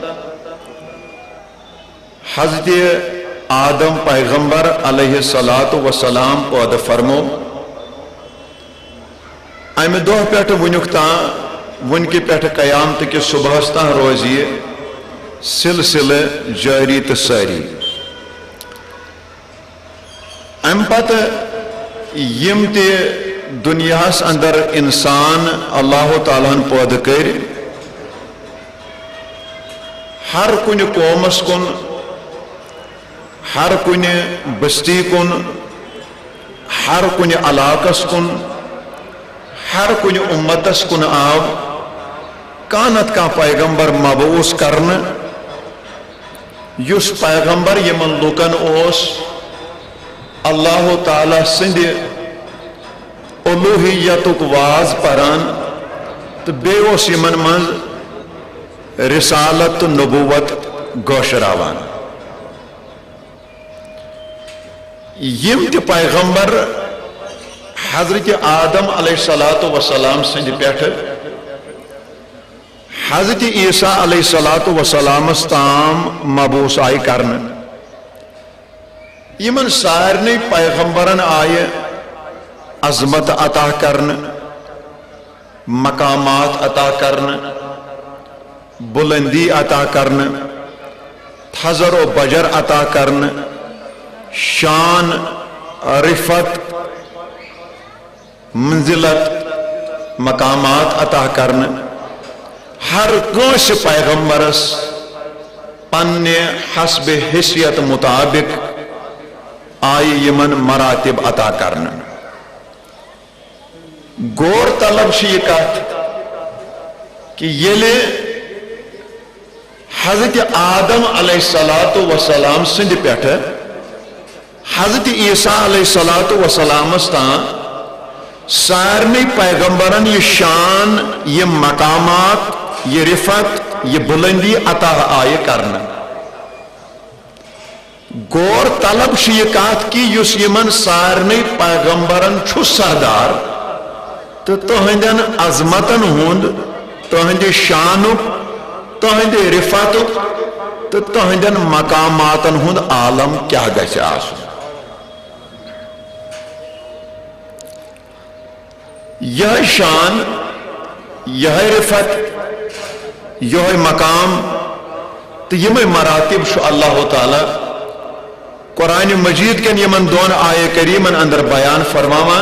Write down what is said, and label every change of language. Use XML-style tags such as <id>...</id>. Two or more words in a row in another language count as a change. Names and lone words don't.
<ks>حضرت آدم پیغمبر</ks> <ar>علیہ السلام</ar> <ks>پود فرمو امہ دہ پہ ونیک تان ونکہ پہ قیامت کس صبحس تان روز یہ سلسلہ جاری تو ساری ام پتہ یم تی دنیاس اندر انسان اللہ تعالیٰ پود کر ہر کن قومس کن ہر کن بستی کن ہر کن علاقس کن ہر کن امتس کن آو کانت کا پیغمبر مبعوث کرنے یس پیغمبر یمن لوکن اوس اللہ تعالیٰ سند الوہیتک واز پران تو بیوس یمن من رسالت نبوت گوشراوان یم تی پیغمبر حضرت آدم</ks> <ar>علیہ السلام</ar> <ks>سند پیٹھ حضرت عیسیٰ</ks> <ar>علیہ السلام</ar> <ks>تام مبعوث آئی کرنے یمن سارنی پیغمبرن آئے عظمت عطا کرنے مقامات عطا کرنے بلندی عطا کرنے تھزر و بجر عطا کرنے شان رفت منزلت مقامات عطا کرنے ہر کنس پیغمبرس پنہ حسب حیثیت مطابق آئی یمن مراتب عطا کرنے غور طلب یہ کت کہ یلے حضرت آدم</ks> <ar>علیہ السلام</ar> <ks>سند پیٹھ حضرت عیسیٰ</ks> <ar>علیہ السلام</ar> <ks>سارنی پیغمبرن یہ شان، یہ مقامات، یہ رفت، یہ بلندی عطا آئے کرنا. غور طلب یہ کات کی یس یمن سارنی پیغمبرن چھو سردار تو تہندین عظمتن ہند، تہند شانک، تہند رفتک تو تہندین مقاماتن ہند عالم کیا گژھِ آسن. یہ شان، یہ رفت، یہ مقام تو یہ مراتب شو اللہ تعالی قرآن مجید کن یمن دون آئے کریمن اندر بیان فرماوان.</ks>